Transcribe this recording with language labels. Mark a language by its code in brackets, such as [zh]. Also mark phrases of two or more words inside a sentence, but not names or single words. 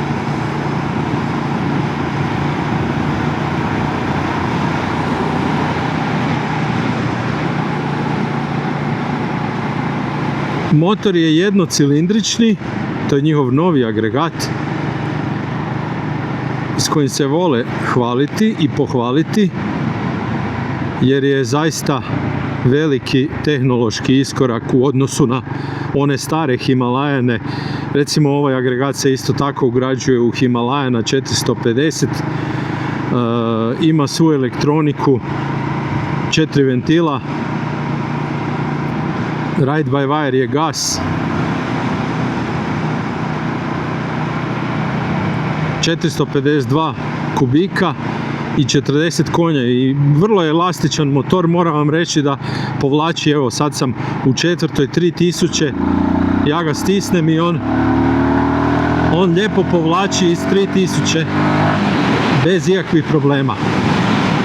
[hr] Motor je jednocilindrični, to je njihov novi agregat s kojim se vole hvaliti i pohvaliti, jer je zaista veliki tehnološki iskorak u odnosu na one stare Himalajane. Recimo ovaj agregat se isto tako ugrađuje u Himalajana 450, ima svu elektroniku, 4 ventila, [en] ride by wire [hr] je gas, 452 kubika i 40 konja i vrlo je elastičan motor. Moram vam reći da povlači, evo sad sam u četvrtoj, 3000, ja ga stisnem i on lijepo povlači iz 3000 bez ikakvih problema.